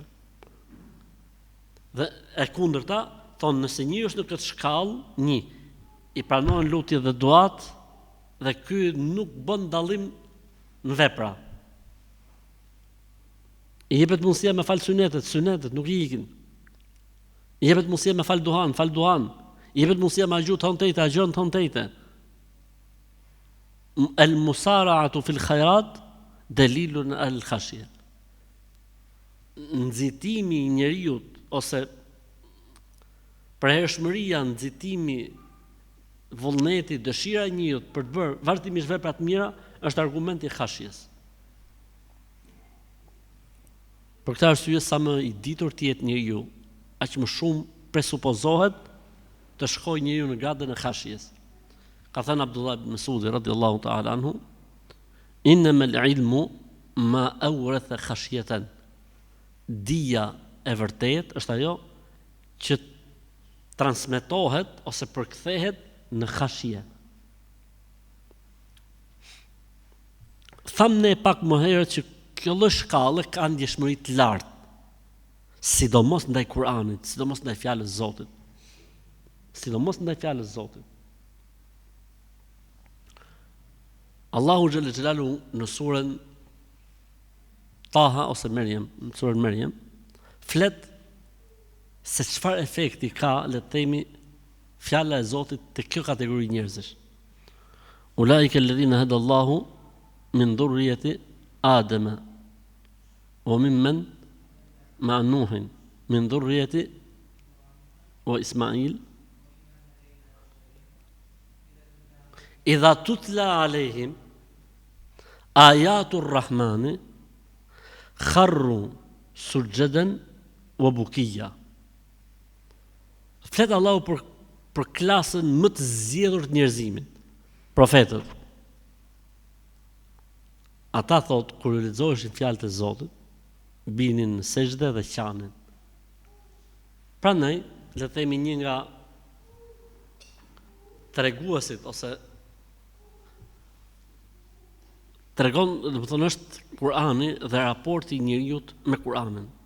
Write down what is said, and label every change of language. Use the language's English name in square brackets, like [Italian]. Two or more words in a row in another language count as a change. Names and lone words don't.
[Albanian] Dhe e kundërta, thonë, nëse njëri është në këtë shkallë, i pranohen lutjet dhe duat, dhe ky nuk bën dallim në vepra. I jepet mundësia me fal sunetet nuk i ikin. I jepet mundësia me fal duhan. I jepet mundësia me agju të hëntejte, agjon të hëntejte. [Arabic] المسارعة في الخيرات دليل الخشية. [Albanian] Nxitimi i njeriut ose përhershmëria, nxitimi, vullneti, dëshira e njeriut për të bërë vazhdimisht vepra të mira është argument i khashjes. Për këtë arsye, sa më i ditur të jetë njeriu, aq më shumë presupozohet të shkojë njeriu në gradën e khashjes. Ka thënë Abdullah ibn Mas'udi [Arabic] رضي الله تعالى عنه، إنما العلم ما أورث خشية. [Albanian] Dija e vërtet është ajo që transmetohet ose përkthehet në khashje. Thamë ne pak më herët që kjo lloj shkallë ka ndjeshmëri të lartë, sidomos ndaj Kur'anit, sidomos ndaj fjalës Zotit. Allahu [Arabic] جل جلاله [Albanian] në surën Taha ose Maryam, në surën Maryam, flet se çfarë efekti ka, le të themi, fjala e Zotit te kjo kategori njerëzish. [Arabic] أولئك الذين هدى الله من ذرية آدم وممن مع نوح من ذرية وإسماعيل إذا تتلى عليهم آيات الرحمن خروا سجدا وبكيا. [Albanian] Flet Allahu për klasën më të zgjedhur të njerëzimit, profetët. Ata thot, kur i lexoheshin fjalët e Zotit, binin në sejdë dhe qanin. Prandaj, le të themi, një nga treguesit ose tregon, do të thonë, është Kur'ani dhe raporti i njeriut me Kur'anin.